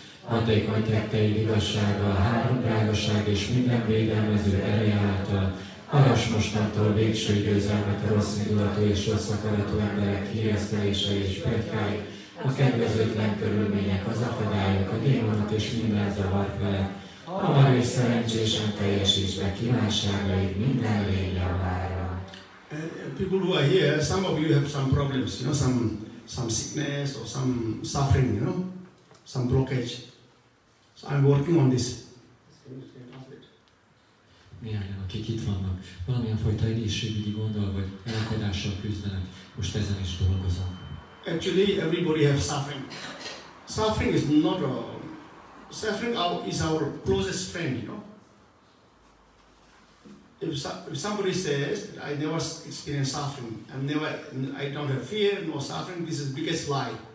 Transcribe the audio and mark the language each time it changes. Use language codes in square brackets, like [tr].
[hu] Hatékony tetteid igazsággal, három drágaság és minden védelmező ereje által, arass mostantól végső győzelmet a rossz indulatú és rossz akaratú emberek híresztelései és pletykái, a kedvezőtlen körülmények, az akadályok, a démonok és minden zavar felett. Hamar és szerencsésen teljesítsd be kívánságaid minden lény javára. [en] People who are here, some of you have some problems, you know, some sickness or some suffering, you know, some blockage. So I'm working on this. [hu] Néhányan, akik itt vannak, valamilyen fajta egészségügyi gonddal vagy elakadással küzdenek, most ezen is dolgozom. [en] Actually, everybody has suffering. Suffering is not suffering is our closest friend, you know. If somebody says, I never experienced suffering, I don't have fear, no suffering, this is the biggest lie.